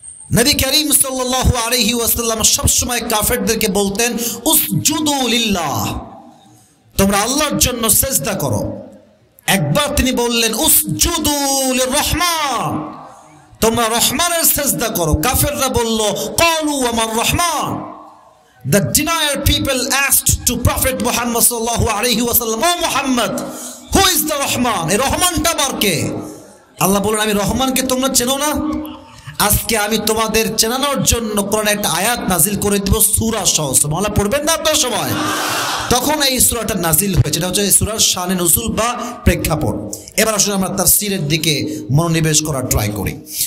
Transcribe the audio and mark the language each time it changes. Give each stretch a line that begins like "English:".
Bangla: নবী করিম সাল্লাল্লাহু আলাইহি ওয়াসাল্লাম সবসময় কাফেরদেরকে বলতেন,
Arabic: উসজুদু লিল্লাহ,
Bangla: তোমরা আল্লাহর জন্য সিজদা করো। একবার তিনি বললেন,
Arabic: উসজুদু লিররহমান,
Bangla: তোমরা রহমানের সিজদা করো। কাফেররা বলল,
Arabic: ক্বালু ওয়া মার রহমান।
English: The denier people asked to Prophet Muhammad sallallahu alaihi wasallam, O Muhammad, who is the Rahman?
Bangla: এই রহমানটা আবার কে? আল্লাহ বলেন, আমি রহমানকে তোমরা চেনো না? আজকে আমি তোমাদের চেনানোর জন্য কোরআনে একটা আয়াত নাজিল করে দিব, সূরা সহ। সুবহানাল্লাহ পড়বেন না আপনার সময়? তখন এই সূরাটা নাজিল হয়েছে। এটা হচ্ছে এই সূরার শানে নুজুল বা প্রেক্ষাপট। এবার আসলে আমরা তাফসীরের দিকে মনোনিবেশ করার ট্রাই করি।